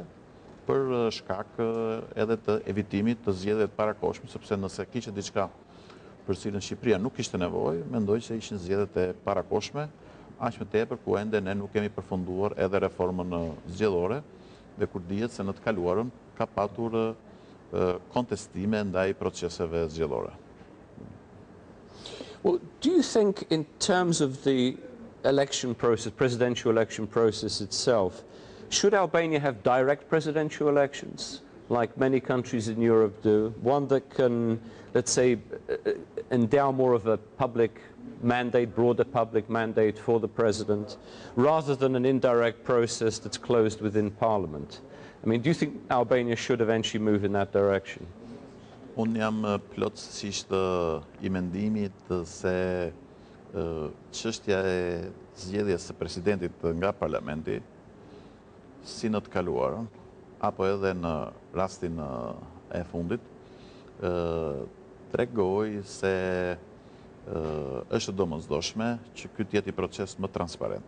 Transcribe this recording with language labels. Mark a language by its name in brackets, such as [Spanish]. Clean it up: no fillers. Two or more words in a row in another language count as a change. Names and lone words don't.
[Albanian] për shkak edhe të evitimit të zgjedhjeve të parakohshme, sepse nëse kishte diçka për cilën Shqipëria nuk kishte nevojë, mendoj se ishin zgjedhjet e parakohshme, aq më tepër ku ende ne nuk kemi përfunduar edhe reformën zgjedhore dhe kur dihet se në të kaluarën ka patur kontestime ndaj proceseve zgjedhore. [English] Well, do you think in terms of the election process, presidential election process itself, should Albania have direct presidential elections, like many countries in Europe do, one that can, let's say, endow more of a public mandate, broader public mandate for the president, rather than an indirect process that's closed within Parliament? I mean, do you think Albania should eventually move in that direction? [Albanian] Unë jam plotësisht I mendimit se çështja e zgjedhjes së presidentit nga parlamenti, si në të kaluarën, apo edhe në rastin e fundit, tregoj se është domosdoshme që ky të jetë I proces më transparent.